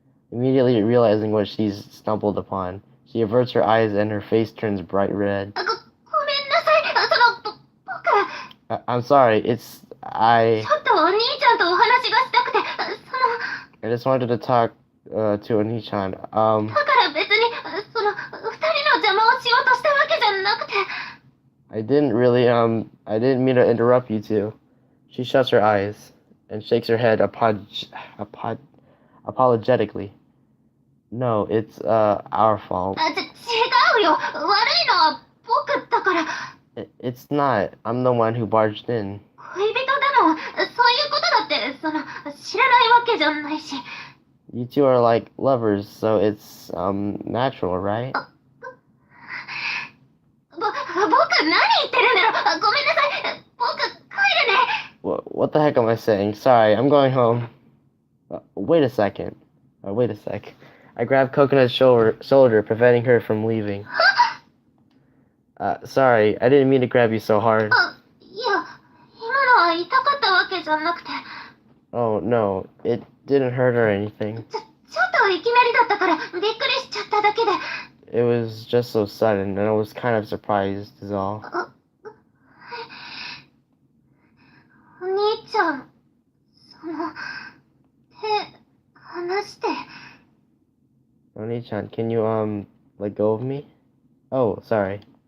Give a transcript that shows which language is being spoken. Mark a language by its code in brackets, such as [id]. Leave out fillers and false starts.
[en] Immediately realizing what she's stumbled upon, she averts her eyes and her face turns bright red. [ja] ごめんなさい。僕。 [en] I'm sorry, [ja] ちょっとお兄ちゃんとお話がしたくて、 [en] I just wanted to talk to Oni-chan. [ja] だから別に、二人の邪魔をしようとしたわけじゃなくて。 [en] I didn't mean to interrupt you two. She shuts her eyes and shakes her head apologetically. No, it's our fault. [ja] 違うよ。悪いのは僕だから。 [en] It's not. I'm the one who barged in. [ja] 恋人だの、そういうことだって、知らないわけじゃないし。 [en] You two are like lovers, so it's natural, right? [ja] 僕何言ってるんだろ。ごめんなさい。僕帰るね。 [en] What the heck am I saying? Sorry, I'm going home. Wait a second. Wait a sec. I grabbed Coconut's shoulder, preventing her from leaving. Sorry, I didn't mean to grab you so hard. [ja] いや、今のは痛かったわけじゃなくて。 [en] Oh, no, it didn't hurt or anything. [ja] ちょっといきなりだったからびっくりしちゃっただけで。 [en] It was just so sudden, and I was kind of surprised, is all. [ja] お兄ちゃん、手離して。 [en] Oni-chan, can you, let go of me? Oh, sorry.